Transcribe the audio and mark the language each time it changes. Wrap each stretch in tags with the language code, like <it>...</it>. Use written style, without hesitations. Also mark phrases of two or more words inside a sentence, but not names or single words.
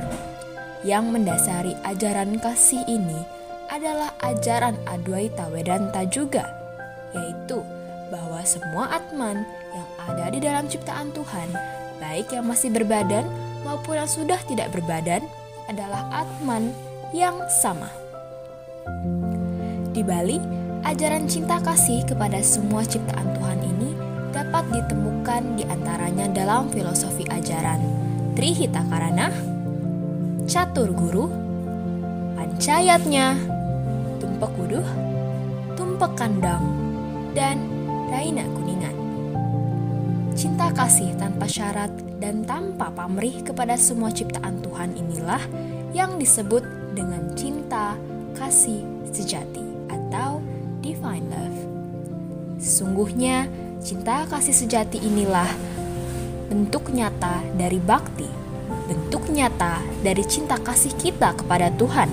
<id>Yang mendasari ajaran kasih ini adalah ajaran Adwaita Vedanta juga, yaitu bahwa semua Atman yang ada di dalam ciptaan Tuhan, baik yang masih berbadan maupun yang sudah tidak berbadan, adalah Atman yang sama. Di balik ajaran cinta kasih kepada semua ciptaan Tuhan ini dapat ditemukan di antaranya dalam filosofi ajaran Trihitakarana, Catur Guru, Pancayatnya, Tumpak Wuduh, Tumpak Kandang, dan Raina Kuningan. Cinta kasih tanpa syarat dan tanpa pamrih kepada semua ciptaan Tuhan inilah yang disebut dengan cinta kasih sejati atau</id> <en>divine love.</en> <id>Sesungguhnya cinta kasih sejati inilah bentuk nyata dari bakti, bentuk nyata dari cinta kasih kita kepada Tuhan.</id>